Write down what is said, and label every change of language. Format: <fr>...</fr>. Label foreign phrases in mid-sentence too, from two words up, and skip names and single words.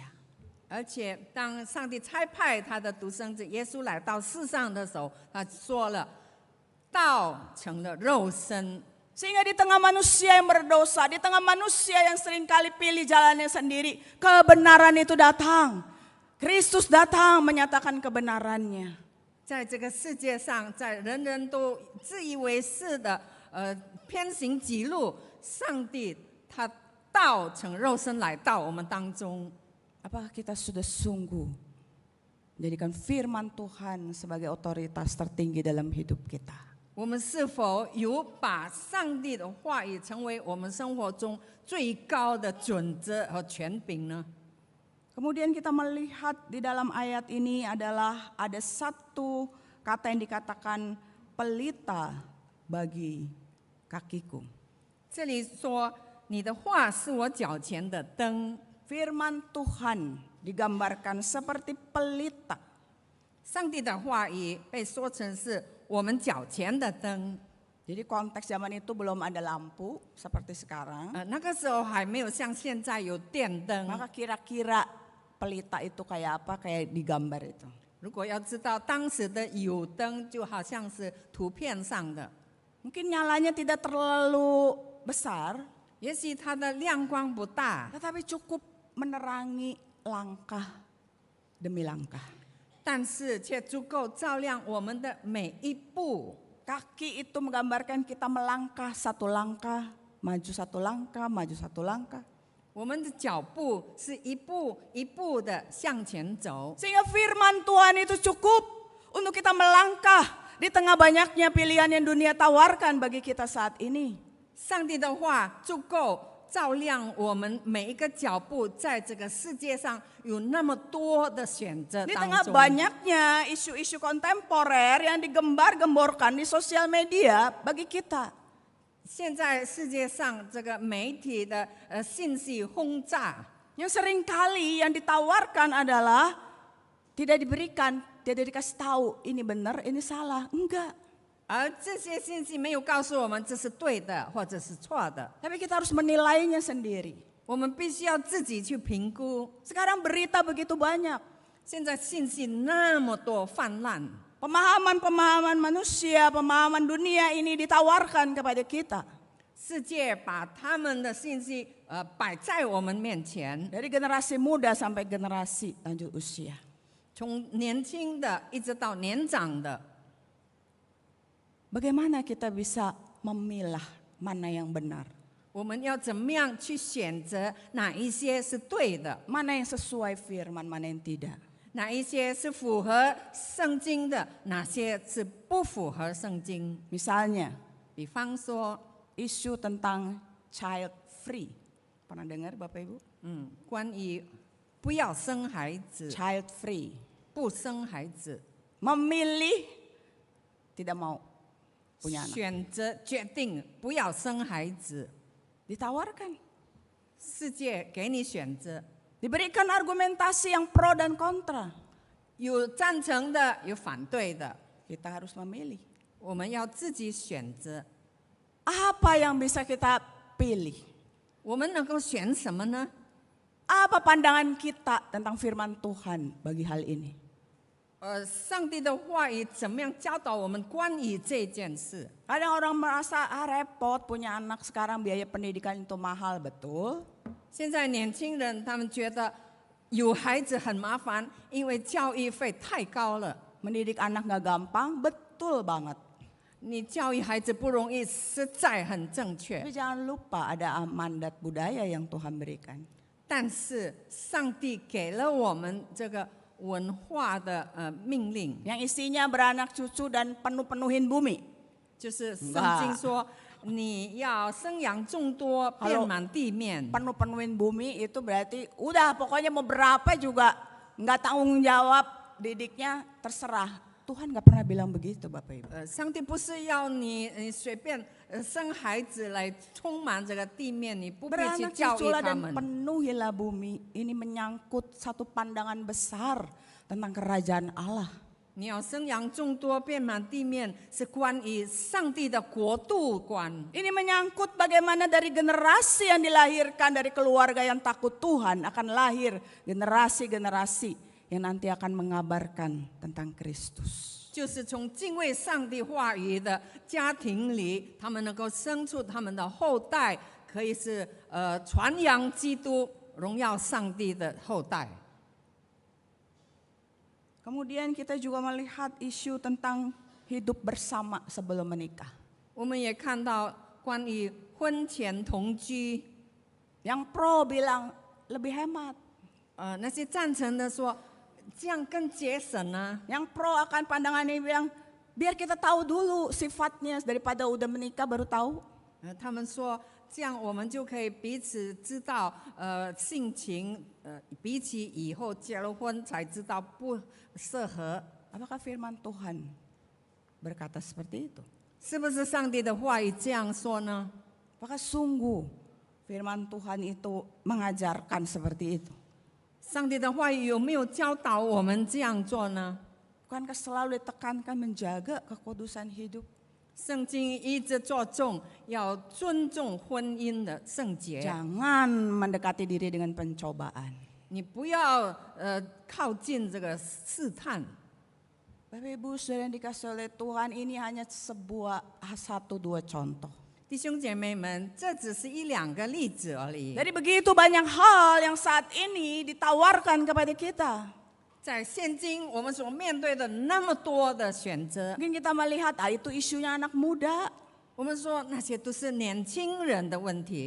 <zh>而且当上帝差派他的独生子耶稣来到世上的时候，他说了，道成了肉身。</zh> <id>Sehingga di tengah manusia yang berdosa, di tengah manusia yang seringkali pilih jalannya sendiri, kebenaran itu datang. Kristus datang menyatakan kebenarannya.</id> <zh>在这个世界上，在人人都自以为是的偏行己路，上帝他道成肉身来到我们当中。</zh> <id>Apakah kita sudah sungguh menjadikan firman Tuhan sebagai otoritas tertinggi dalam hidup kita?</id> <zh>我们是否有把上帝的话语成为我们生活中最高的准则和权柄呢？</zh> <id>Kemudian kita melihat di dalam ayat ini adalah ada satu kata yang dikatakan pelita bagi kakiku.</id> <zh>这里说你的话是我脚前的灯。</zh> <id>Firman Tuhan digambarkan seperti pelita.</id> <zh>上帝的话语被说成是我们脚前的灯。</zh> <id>Jadi konteks zaman itu belum ada lampu seperti sekarang.</id> <zh>那个时候还没有像现在有电灯。</zh> <id>Maka kira-kira pelita itu kayak apa? Kayak di gambar itu.</id> <zh>如果要知道当时的油灯，就好像是图片上的，</zh> <id>Mungkin nyalanya tidak terlalu besar,</id> <zh>也许它的亮光不大，</zh> <id>tetapi cukup menerangi langkah demi langkah.</id> <zh>但是却足够照亮我们的每一步。</zh> <id>Kaki itu menggambarkan kita melangkah satu langkah, maju satu langkah, maju satu langkah.</id> <zh>我们的脚步是一步一步的向前走，</zh> <id>Sehingga firman Tuhan itu cukup untuk kita melangkah di tengah banyaknya pilihan yang dunia tawarkan bagi kita saat ini.</id> <zh>上帝的话足够照亮我们每一个脚步，在这个世界上有那么多的选择</zh> <id>Di</id> <zh>当</zh> <id>tengah</id> <zh>中。</zh> <id>banyaknya isu-isu kontemporer yang digembar-gemborkan di sosial media bagi kita.</id> <zh>现在世界上这个媒体的信息轰炸，</zh> <id>Yang seringkali yang ditawarkan adalah tidak diberikan, tidak dikasih tahu ini benar, ini salah. Enggak.</id> <zh>而这些信息没有告诉我们这是对的或者是错的，</zh> <id>Tapi kita harus menilainya sendiri.</id> <zh>我们必须要自己去评估。</zh> <id>Sekarang berita begitu banyak.</id> <zh>现在信息那么多泛滥，</zh> <id>Pemahaman-pemahaman manusia, pemahaman dunia ini ditawarkan kepada kita.</id> <zh>世界把他们的信息摆在我们面前，</zh> <id>Dari generasi muda sampai generasi lanjut usia.</id> <zh>从年轻的一直到年长的，</zh> <id>Bagaimana kita bisa memilah mana yang benar?</id> <zh>我们要怎么样去选择哪一些是对的，</zh> <id>Mana yang sesuai firman, mana yang tidak?</id> <zh>哪一些是符合圣经的，哪些是不符合圣经？</zh> <id>Misalnya,</id> <zh>比方说，</zh> <id>isu tentang</id> <en>child free.</en> <id>Pernah dengar Bapak Ibu?</id> <zh>关于不要生孩子，</zh> <en>Child free.</en> <zh>不生孩子，</zh> <id>Memilih tidak mau punya anak.</id> <zh>选择决定不要生孩子，</zh> <id>Ditawarkan.</id> <zh>世界给你选择，</zh> <id>Diberikan argumentasi yang pro dan kontra.</id> <zh>有赞成的，有反对的，</zh> <id>Kita harus memilih.</id> <zh>我们要自己选择。</zh> <id>Apa yang bisa kita pilih?</id> <zh>我们能够选什么呢？</zh> <id>Apa pandangan kita tentang firman Tuhan bagi hal ini?</id> <zh>上帝的话语怎么样教导我们关于这件事？</zh> <id>Kadang orang merasa repot punya anak sekarang biaya pendidikan itu mahal, betul?</id> <zh>现在年轻人他们觉得有孩子很麻烦，因为教育费太高了。</zh> <id>Mendidik anak gak gampang, betul banget.</id> <zh>你教育孩子不容易，实在很正确。</zh> <id>Tapi jangan lupa ada mandat budaya yang Tuhan berikan.</id> <zh>但是上帝给了我们这个文化的命令，</zh> <id>Yang isinya beranak cucu dan penuh-penuhin bumi.</id> <zh>就是圣经说你要生养众多，遍满地面。</zh> <id>Penuh-penuhin bumi itu berarti udah pokoknya mau berapa juga nggak tanggung jawab didiknya terserah. Tuhan nggak pernah bilang begitu Bapak Ibu.</id> <zh>上帝不是要你随便生孩子来充满这个地面，你不必去</zh> <id>Beranak</id> <zh>教育</zh> <id>cuculah</id> <zh>他</zh> <id>dan</id> <zh>们。</zh> <id>penuhilah bumi. Ini menyangkut satu pandangan besar tentang kerajaan Allah.</id> <zh>你要生养众多，遍满地面，是关于上帝的国度观。</zh> <id>Ini menyangkut bagaimana dari generasi yang dilahirkan dari keluarga yang takut Tuhan akan lahir generasi-generasi yang nanti akan mengabarkan tentang Kristus.</id> <zh>就是从敬畏上帝话语的家庭里，他们能够生出他们的后代，可以是传扬基督、荣耀上帝的后代。</zh> <id>Kemudian kita juga melihat isu tentang hidup bersama sebelum menikah.</id> <zh>我们也看到关于婚前同居，</zh> <id>Yang pro bilang lebih hemat.</id> <zh>那些赞成的说这样更节省啊。</zh> <id>Yang pro akan pandangan ini bilang biar kita tahu dulu sifatnya daripada udah menikah baru tahu.</id> <zh>他们说这样我们就可以彼此知道性情，比起以后结了婚才知道不适合。</zh> <id>Apakah firman Tuhan berkata seperti itu?</id> <zh>是不是上帝的话语这样说呢？</zh> <id>Apakah sungguh firman Tuhan itu mengajarkan seperti itu?</id> <zh>上帝的话语有没有教导我们这样做呢？</zh> <id>Bukankah selalu ditekankan menjaga kekudusan hidup?</id> <zh>圣经一直着重要尊重婚姻的圣洁，</zh> <id>Jangan mendekati diri dengan pencobaan.</id> <zh>你不要靠近这个试探。</zh> <id>Bapak Ibu saudara yang dikasih oleh Tuhan, ini hanya sebuah 1-2 contoh.</id> <zh>弟兄姐妹们，这只是一两个例子而已。</zh> <id>Dari begitu banyak hal yang saat ini ditawarkan kepada kita.</id> <zh>在现今我们所面对的那么多的选择，</zh> <id>Mungkin kita melihat itu isunya anak muda.</id> <zh>我们说那些都是年轻人的问题。</zh>